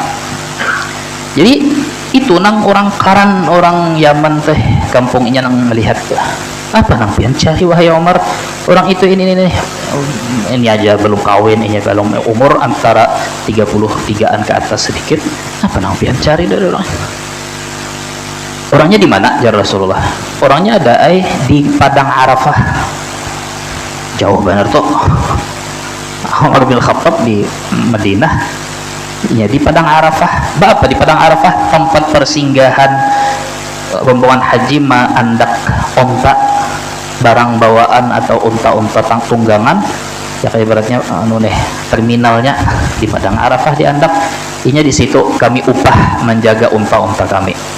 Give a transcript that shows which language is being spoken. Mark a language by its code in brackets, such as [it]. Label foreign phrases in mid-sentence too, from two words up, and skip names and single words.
[bjn] Jadi itu nang orang Karan, orang Yaman teh, kampungnya nang melihat apa nang pian cari wahai Umar, orang itu ini aja belum kawin, ini belum umur antara 33an ke atas sedikit, apa nang pian cari dari orang? [id] Orangnya di mana [ar] يا رسول الله? [id] Orangnya ada di padang Arafah, jauh benar tuh. Umar bin Khattab di Madinah, ya di padang Arafah. Apa di padang Arafah? Tempat persinggahan rombongan haji andak onta, barang bawaan atau unta-unta tunggangan, ya kayak ibaratnya terminalnya di padang Arafah di Andak. [bjn] Inya di situ kami upah menjaga unta-unta kami.